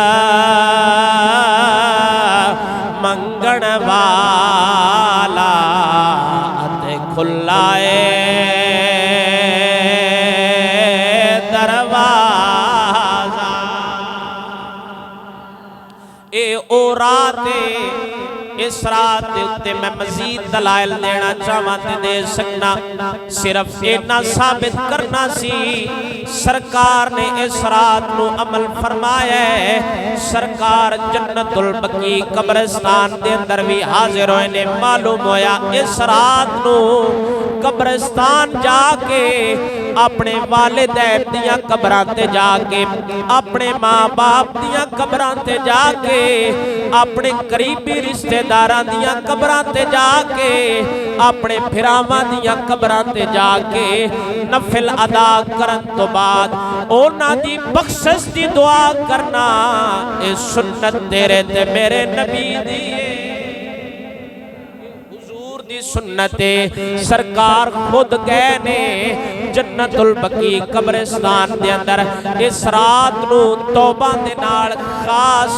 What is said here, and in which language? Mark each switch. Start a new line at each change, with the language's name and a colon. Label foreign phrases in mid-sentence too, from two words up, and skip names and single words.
Punjabi: منگن والا کھلائے دروازہ اے او رات اس رات دے اتے میں مزید دلائل دینا چاہاں تے دے سکنا صرف اینا ثابت کرنا سی سرکار نے اس رات نو عمل فرمایا ہے۔ سرکار جنت البقیع قبرستان دے اندر بھی حاضر ہوئے نے معلوم ہویا اس رات نو قبرستان جا کے اپنے والدین دیاں قبران تے جا کے اپنے ماں باپ دیاں قبران تے جا کے اپنے قریبی رشتہ داران دیاں قبران تے جا کے اپنے پھراواں دیاں قبران تے جا کے نفل ادا کرن تو بعد اونا دی بخشش دی دعا کرنا اے سنت تیرے تے میرے نبی دیئے سنت سرکار خود گئے نے جنت البقیع قبرستان دے اندر اس رات نو توبہ دے نال خاص